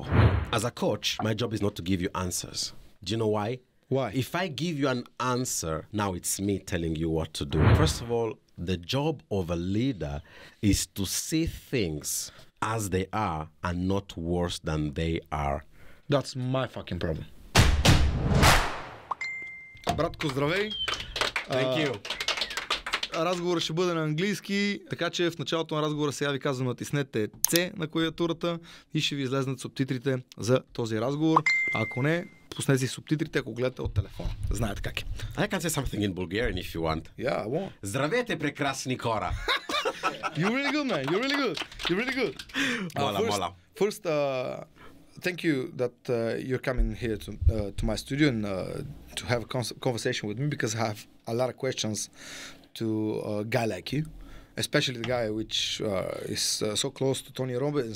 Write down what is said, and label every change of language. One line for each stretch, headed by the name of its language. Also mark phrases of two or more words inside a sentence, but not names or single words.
English: As a coach, my job is not to give you answers. Do you know why? Why? If I give you an answer, now it's me telling you what to do. First of all, the job of a leader is to see things as they are and not worse than they are. That's my fucking problem.
Bulgarian: Братко, здравей!
English: Thank you.
Bulgarian: Разговорът ще бъде на английски, така че в началото на разговора сега ви казвам, натиснете C на клавиатурата и ще ви излезнат субтитрите за този разговор. А ако не, пуснете си субтитрите, ако гледате от телефона. Знаете как е.
English: I can say something in Bulgarian if you want. Yeah, I want.
Bulgarian: Здравейте, прекрасни хора!
English: You're really good, man. You're really good. You're really good. First, thank you that you're coming here to my studio and to have a conversation with me, because I have a lot of questions to a guy like you, especially the guy which is so close to Toni Робинс.